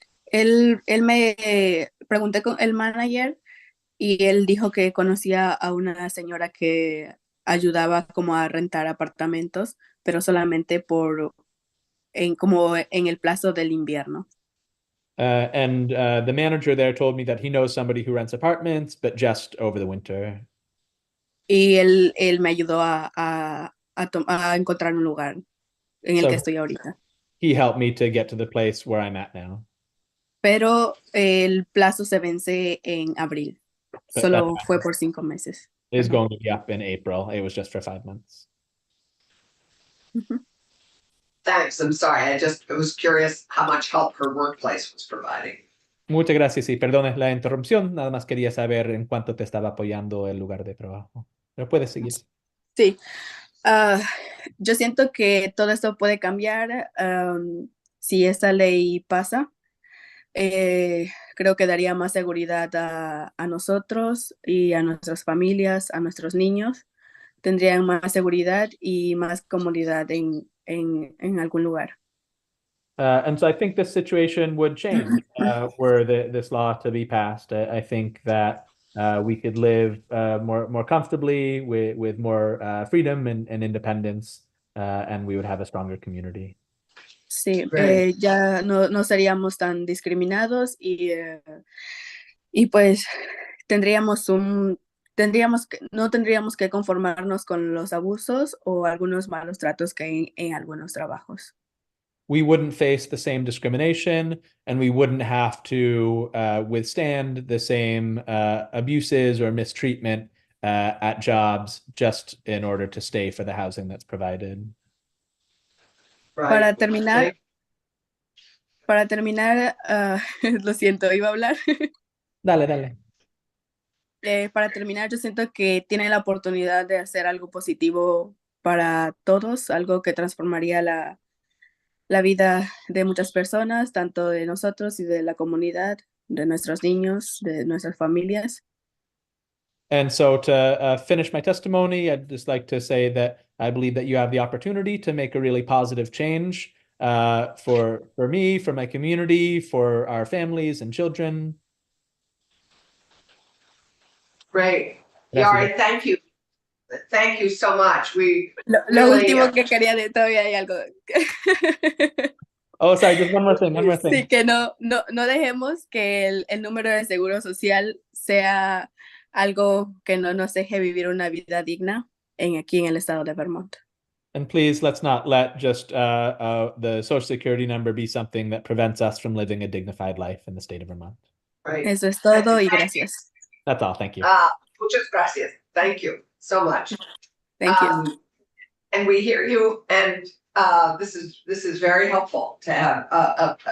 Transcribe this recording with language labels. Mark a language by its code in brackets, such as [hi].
[es] Él me pregunté con el manager y él dijo que conocía a una señora que ayudaba como a rentar apartamentos, pero solamente como en el plazo del invierno. [en] And the manager there told me that he knows somebody who rents apartments, but just over the winter. [es] Y él me ayudó a encontrar un lugar en el que estoy ahorita. [en] He helped me to get to the place where I'm at now. [es] Pero el plazo se vence en abril. Solo fue por 5 meses. [en] It's going to be up in April. It was just for 5 months. Thanks, I'm sorry, I was curious how much help her workplace was providing. [es] Muchas gracias y perdone la interrupción. Nada más quería saber en cuánto te estaba apoyando el lugar de trabajo. Pero puedes seguir. Sí. Yo siento que todo esto puede cambiar si esta ley pasa. Creo que daría más seguridad a nosotros y a nuestras familias, a nuestros niños. Tendrían más seguridad y más comodidad en algún lugar. [en] And so I think this situation would change were this law to be passed. I think that we could live more comfortably with more freedom and independence, and we would have a stronger community. [es] Sí, ya no seríamos tan discriminados y pues no tendríamos que conformarnos con los abusos o algunos malos tratos que hay en algunos trabajos. [en] We wouldn't face the same discrimination, and we wouldn't have to withstand the same abuses or mistreatment at jobs just in order to stay for the housing that's provided. Right. [es] Para terminar, lo siento, iba a hablar. Dale. Para terminar, yo siento que tiene la oportunidad de hacer algo positivo para todos, algo que transformaría la vida de muchas personas, tanto de nosotros y de la comunidad, de nuestros niños, de nuestras familias. [en] And so to finish my testimony, I'd just like to say that I believe that you have the opportunity to make a really positive change for me, for my community, for our families and children. Great. Yari, thank you. Thank you so much. [es] Lo último que quería de todavía hay algo. [en] Oh, sorry, just one more thing. [es] Sí, que no dejemos que el número de seguro social sea algo que no nos deje vivir una vida digna aquí en el estado de Vermont. [en] And please, let's not let just the Social Security number be something that prevents us from living a dignified life in the state of Vermont. Right. [es] Eso es todo y gracias. [en] That's all. Thank you. [es] Muchas gracias. [en] Thank you so much. Thank you. And we hear you, and this is very helpful to have.